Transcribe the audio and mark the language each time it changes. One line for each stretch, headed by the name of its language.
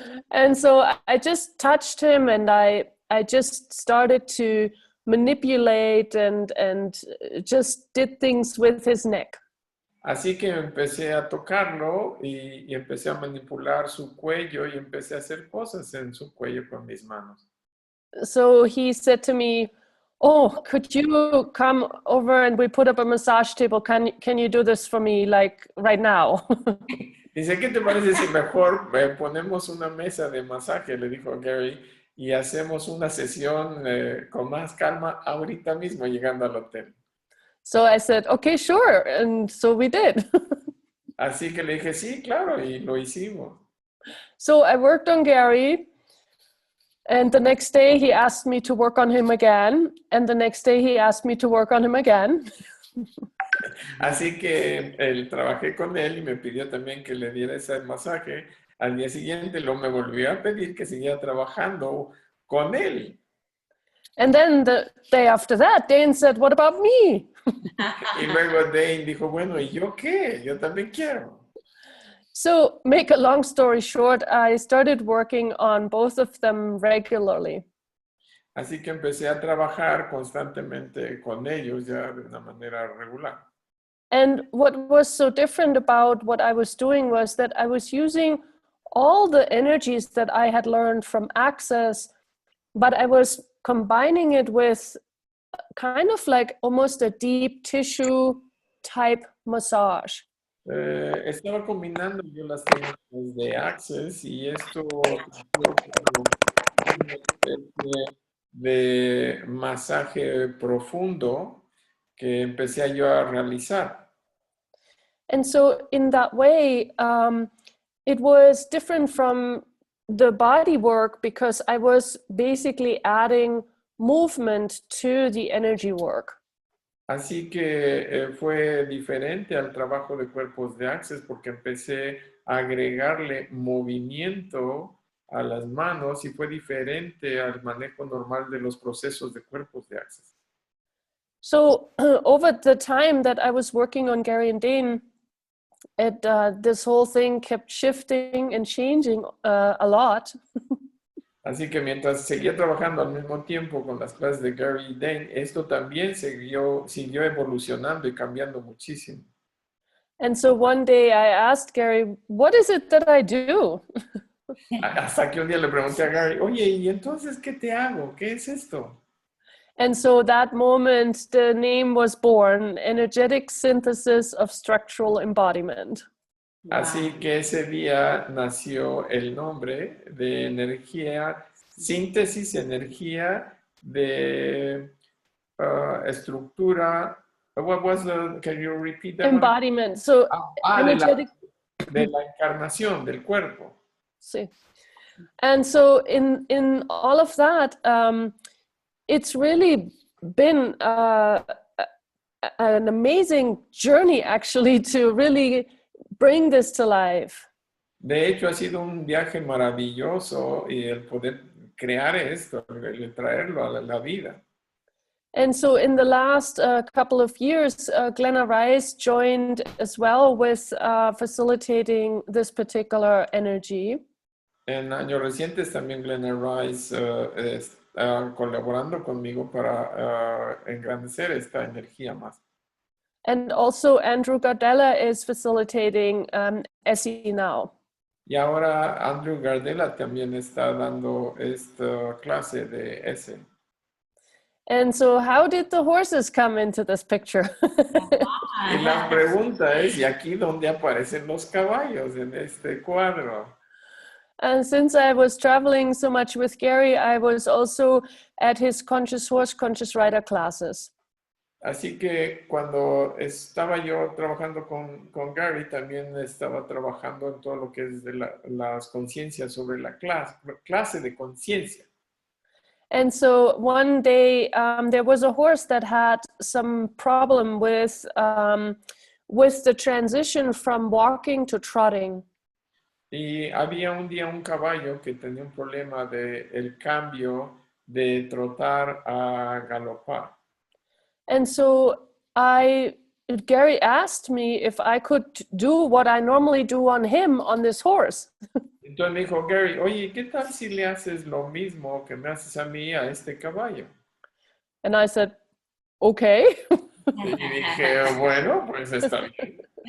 English: And so I just touched him and I just started to manipulate and just did things with his neck.
Spanish: Así que empecé a tocarlo y empecé a manipular su cuello y empecé a hacer cosas en su cuello con mis manos.
English: So he said to me, "Oh, could you come over and we put up a massage table? Can you do this for me, like right now?"
Spanish: Dice, ¿qué te parece si mejor ponemos una mesa de masaje? Le dijo Gary, y hacemos una sesión con más calma ahorita mismo llegando al hotel.
English: So I said, "Okay, sure." And so we did.
Spanish: Así que le dije, sí, claro, y lo hicimos.
English: So I worked on Gary. And the next day he asked me to work on him again. And the next day he asked me to work on him again.
Spanish: Así que trabajé con él y me pidió también que le diera ese masaje. Al día siguiente lo me volvió a pedir que siguiera trabajando con él.
English: And then the day after that, Dane said, "What about me?"
Spanish: Y luego Dane dijo, bueno, ¿y yo qué? Yo también quiero.
English: So, make a long story short, I started working on both of them regularly.
Spanish: Así que empecé a trabajar constantemente con ellos ya de una manera regular.
English: And what was so different about what I was doing was that I was using all the energies that I had learned from Access, but I was combining it with kind of like almost a deep tissue type massage.
Spanish: Estaba combinando yo las técnicas de Access y esto surgió como una especie de masaje profundo que empecé yo a realizar.
English: And so in that way, it was different from the body work because I was basically adding movement to the energy work.
Spanish: Así que fue diferente al trabajo de cuerpos de Access porque empecé a agregarle movimiento a las manos y fue diferente al manejo normal de los procesos de cuerpos de Access.
English: So over the time that I was working on Gary and Dane, this whole thing kept shifting and changing a lot.
Spanish: Así que mientras seguía trabajando al mismo tiempo con las clases de Gary y Dane, esto también siguió evolucionando y cambiando muchísimo.
English: And so one day I asked Gary, what is it that I do?
Spanish: Hasta que un día le pregunté a Gary, oye, ¿y entonces qué te hago? ¿Qué es esto?
English: And so that moment, the name was born, Energetic Synthesis of Structural Embodiment.
Spanish: Así que ese día nació el nombre de energía, síntesis, energía de estructura.
English: What was the, can you repeat that? Embodiment. So energetic.
Spanish: De la encarnación del cuerpo. Sí.
English: And so in all of that, it's really been an amazing journey actually to really bring this to life.
Spanish: De hecho, ha sido un viaje maravilloso y el poder crear esto, el traerlo a la vida.
English: And so in the last couple of years, Glenna Rice joined as well with facilitating this particular energy.
Spanish: En años recientes también Glenna Rice está colaborando conmigo para engrandecer esta energía más.
English: And also Andrew Gardella is facilitating ESSE now.
Spanish: Y ahora Andrew Gardella también está dando esta clase de ESSE.
English: And so how did the horses come into this picture?
Spanish: Y la pregunta es, ¿y aquí dónde aparecen los caballos en este cuadro?
English: And since I was traveling so much with Gary, I was also at his Conscious Horse, Conscious Rider classes.
Spanish: Así que cuando estaba yo trabajando con Gary, también estaba trabajando en todo lo que es de las conciencias sobre la clase de conciencia.
English: And so one day there was a horse that had some problem with the transition from walking to trotting.
Spanish: Y había un día un caballo que tenía un problema de el cambio de trotar a galopar.
English: And so Gary asked me if I could do what I normally do on him on this horse.
Spanish: Entonces me dijo Gary, oye, ¿qué tal si le haces lo mismo que me haces a mí a este caballo?
English: And I said, okay.
Spanish: Y dije, bueno, pues está bien.